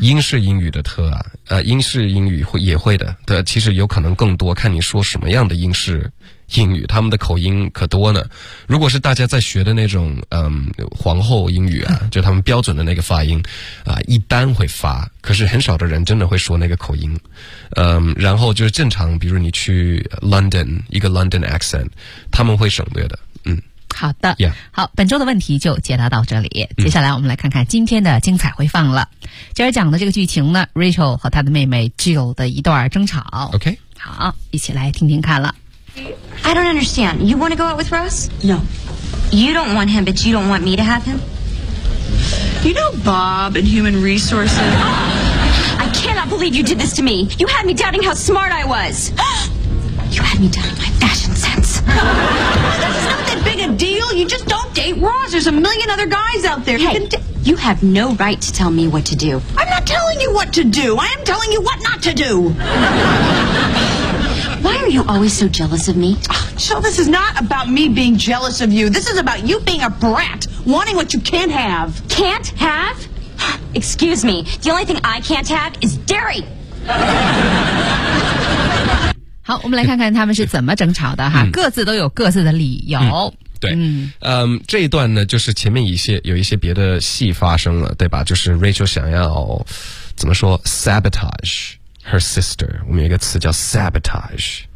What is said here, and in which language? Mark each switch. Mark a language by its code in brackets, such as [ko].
[zh] 英式英语的特啊英式英语会也会的对其实有可能更多看你说什么样的英式英语他们的口音可多呢如果是大家在学的那种皇后英语啊就他们标准的那个发音啊一般会发可是很少的人真的会说那个口音然后就是正常比如你去 London, 一个 London accent, 他们会省略的好的、 [en] yeah. [zh] 好本周的问题就解答到这里接下来我们来看看今天的精彩回放了今儿讲的这个剧情呢 Rachel 和她的妹妹 Jill 的一段争吵 [en] OK [zh] 好一起来听听看了 [en] I don't understand You want to go out with Ross? No You don't want him But you don't want me to have him You know Bob and human resources I cannot cannot believe you did this to me. You had me doubting how smart I was. You had me doubting my fashion sense. It's not that big a deal. You just don't date Ross. There's a million other guys out there. Hey, you have no right to tell me what to do. I'm not telling you what to do. I am telling you what not to do. Why are you always so jealous of me? Jill, this is not about me being jealous of you. This is about you being a brat, wanting what you can't have. Can't have? Excuse me. The only thing I can't have is dairy. [zh] 好，我们来看看他们是怎么争吵的哈，各自都有各自的理由。对，这一段呢，就是前面有一些别的戏发生了，对吧？就是 Rachel 想要怎么说 sabotage her sister，我们有一个词叫 sabotage，